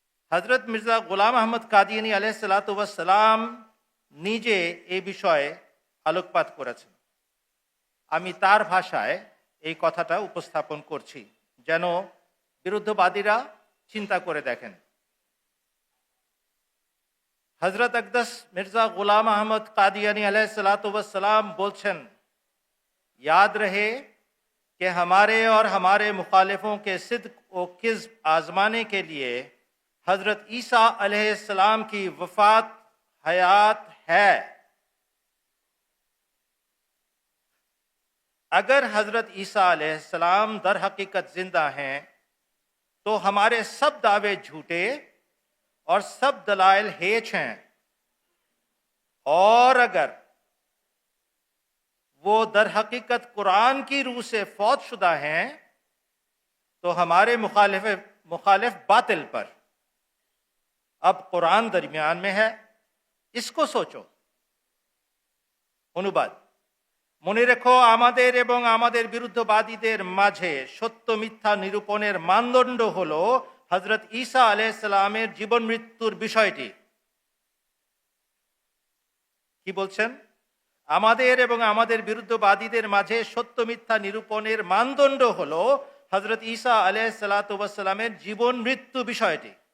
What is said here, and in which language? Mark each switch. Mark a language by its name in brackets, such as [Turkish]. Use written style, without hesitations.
[Bangla] হজরত মির্জা গোলাম আহমদ কাদিয়ানী আলাইহিসসালাতু ওয়াসসালাম নিজে এই বিষয়ে আলোকপাত করেছেন। আমি তার ভাষায় এই কথাটা উপস্থাপন করছি যেন বিরুদ্ধবাদীরা চিন্তা করে দেখেন। [Hindi] হজরত আকদাস মির্জা গোলাম আহমদ কাদিয়ানী अलैहिस्सलातु वस्सलाम बोलছেন, याद रहे कि हमारे और हमारे मुखालिफों के सिद्क और किज़्ब आजमाने के लिए हजरत ईसा अलैहिस्सलाम की वफात हयात है। अगर हजरत ईसा अलैहिस्सलाम दर हकीकत जिंदा हैं तो हमारे सब दावे झूठे और सब दलाइल हेच हैं, और अगर वो दर हकीकत कुरान की रूह से फौत शुदा हैं तो हमारे मुखालिफ बातिल पर। अब कुरान दरमियान में है, इसको सोचो। [Bangla] অনুবাদ, মনে রেখো আমাদের এবং আমাদের বিরুদ্ধবাদীদের মাঝে সত্য মিথ্যা নিরূপণের মানদণ্ড হলো হজরত ঈসা আলাইহিস সালামের জীবন মৃত্যুর বিষয়টি। কি বলছেন? আমাদের এবং আমাদের বিরুদ্ধবাদীদের মাঝে সত্য মিথ্যা নিরূপণের মানদণ্ড হলো হজরত ঈসা আলাইহিসসালাতু ওয়াসসালামের জীবন মৃত্যু বিষয়টি।